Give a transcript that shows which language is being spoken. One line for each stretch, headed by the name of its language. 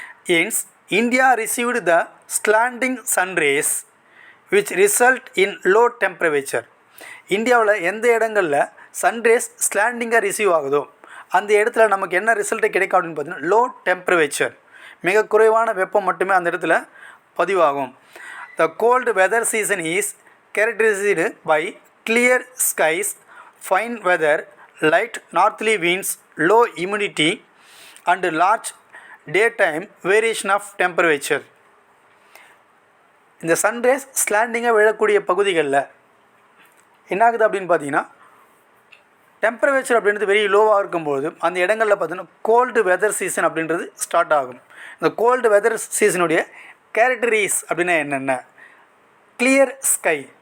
English: Hence India received the slanting sun rays which result in low temperature.
Tamil: இந்தியாவில் எந்த இடங்களில் sun rays ஸ்லாண்டிங்காக receive ஆகுதோ அந்த இடத்துல நமக்கு என்ன ரிசல்ட்டு கிடைக்கும் அப்படின்னு பார்த்தீங்கன்னா லோ டெம்பரேச்சர், மிக குறைவான வெப்பம் மட்டுமே அந்த இடத்துல பதிவாகும்.
English: The cold weather season is characterized by clear skies, fine weather, light northerly winds, low humidity and large daytime variation of temperature.
Tamil: இந்த சன்ரைஸ் ஸ்லாண்டிங்காக விழக்கூடிய பகுதிகளில் என்ன ஆகுது அப்படின்னு பார்த்தீங்கன்னா, டெம்பரேச்சர் அப்படின்றது வெரி லோவாக இருக்கும்போது அந்த இடங்களில் பார்த்தீங்கன்னா கோல்டு வெதர் சீசன் அப்படின்றது ஸ்டார்ட் ஆகும். இந்த கோல்டு வெதர் சீசனுடைய கேரக்டரிஸ் அப்படின்னா என்னென்ன? Clear sky,